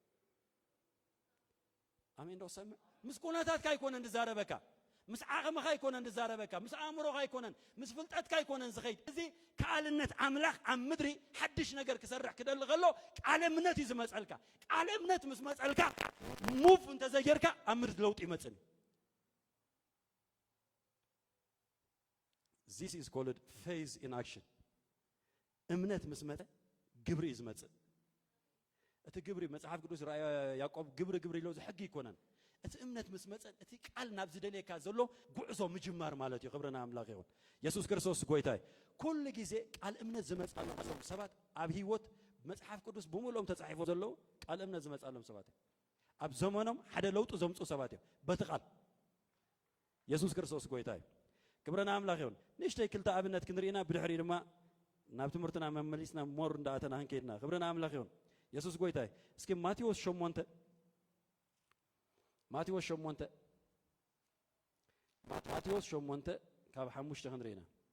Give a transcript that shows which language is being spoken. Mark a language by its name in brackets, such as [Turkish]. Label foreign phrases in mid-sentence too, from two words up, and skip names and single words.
[Tigrinya] አሜን ዶ ሰምዕ ምስ ኩነታትካ ይኮነ እንድዛረበካ ምስ ዓቕምኻ ይኮነ እንድዛረበካ ምስ ኣእምሮኻ ይኮነን ምስ ፍልጠትካ ይኮነን ዝኸይድ እዚ ከኣልነት አምላኽ ኣብ ምድሪ ሓድሽ ነገር ክሰርሕ ክደሊ ከሎ ቃል እምነት እዩ ዝመጸልካ ቃል እምነት ምስ መጸልካ ሙቭ እንተዘየርካ ኣብ ምድሪ ለውጥ ይመጽእ [English] This is called faith in action [Tigrinya] እምነት ምስ መፀ ግብሪ ዝመጽእ እቲ ግብሪ መጽሓፍ ቅዱስ ራእይ ያዕቆብ ግብሪ ኢሎ ዝሕጊ ይኮነን እቲ እምነት ምስ መፀ እቲ ቃል ናብ ዝደለየካ ዘሎ ጉዕዞ ምጅማር ማለት እዩ ክብረና አምላክ ይሁን ኢየሱስ ክርስቶስ ጎይታይ ኩሉ ግዜ ቃል እምነት ዝመጻሎም ሰባት ኣብ ህይወት መጽሐፍ ቅዱስ ብሙሉኦም ተጻሒፎ ዘሎ ቃል እምነት ዝመጻሎም ሰባት ኣብ ዘመኖም ሓደ ለውጥ ዘምጹ ሰባት እዮም በቲ ቃል ኢየሱስ ክርስቶስ ጎይታይ ክብረና አምላክ ይሁን ንሽተይ ክልተ ኣብነት ክንሪና ብድሕሪ ድማ ናብ ትምህርትና መመሊስና ሞር እንዳኣተና ክንከይድና ክብረና አምላክ ይሁን ኢየሱስ ጎይታይ እስኪ ማቴዎስ 8 ማቴዎስ 8 ካብ 5 ክንሪና